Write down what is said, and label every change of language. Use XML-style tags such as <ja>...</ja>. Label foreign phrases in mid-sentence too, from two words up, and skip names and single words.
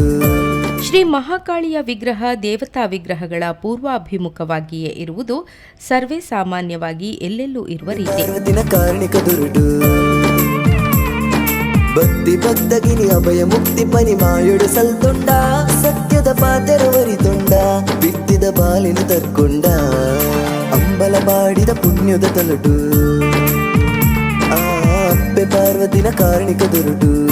<kn>ಶ್ರೀ ಮಹಾಕಾಳಿಯ ವಿಗ್ರಹ ದೇವತಾ ವಿಗ್ರಹಗಳ ಪೂರ್ವಾಭಿಮುಖವಾಗಿಯೇ ಇರುವುದು ಸರ್ವೇ ಸಾಮಾನ್ಯವಾಗಿ ಎಲ್ಲೆಲ್ಲೂ ಇರುವ ರೀತಿ.</kn> <tcy>ಪಾರ್ವತಿನ ಕಾರಣಿಕ ದುರುಡು ಭಕ್ತಿ ಭಕ್ತಗಿನಿ ಅಭಯ ಮುಕ್ತಿ ಪನಿ ಮಾಯೊಡು ಸಲ್ತೊಂಡ ಸತ್ಯದ ಪಾತೆರವರಿತೊಂಡ ಬಿತ್ತಿದ ಬಾಲಿನ ತರ್ಕೊಂಡ ಅಂಬಲಪಾಡಿದ ಪುಣ್ಯದ ತಲುಟು ಅಬ್ಬೆ ಪಾರ್ವತಿನ ಕಾರಣಿಕ ದುರುಡು</tcy>